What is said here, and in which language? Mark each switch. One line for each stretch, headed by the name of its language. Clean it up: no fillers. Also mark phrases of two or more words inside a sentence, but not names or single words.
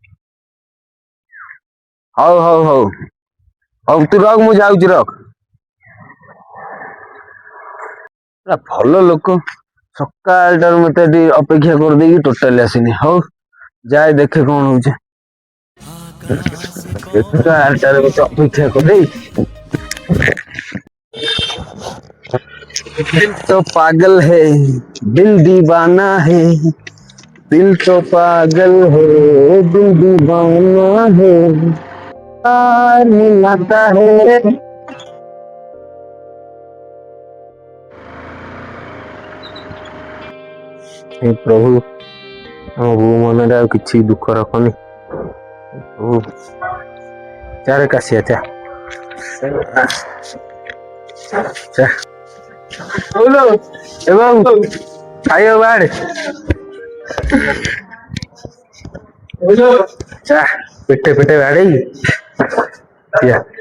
Odia: ହଉ ହଉ ହଉ ହଉ ତୁ ରଖ, ମୁଁ ଯାଉଛି ରଖ। ଭଲ ଲୋକ ସକାଳଟାରୁ ମତେ ଏଠି ଅପେକ୍ଷା କରିଦେଇକି ଟୋଟାଲି ଆସିନି। ହଉ ଯାଏ ଦେଖେ କଣ ହଉଛି। ଏଗାରଟାରେ ମତେ ଅପେକ୍ଷା କରେଇ,
Hindi: दिल तो पागल है, दिल दीवाना है, दिल तो पागल है, दिल दीवाना है, प्यार मिलाता है। हे प्रभु,
Odia: ଆମ ବୋଉ ମନରେ ଆଉ କିଛି ଦୁଃଖ ରଖନି ପ୍ରଭୁ। ଚାରେ କାଶିଆ ଚା ଚା ଏବଂ ଖାଇବା ବାଡେ ଚା ପେଟେ ପେଟେ ବାଡେଇ ପିଆ।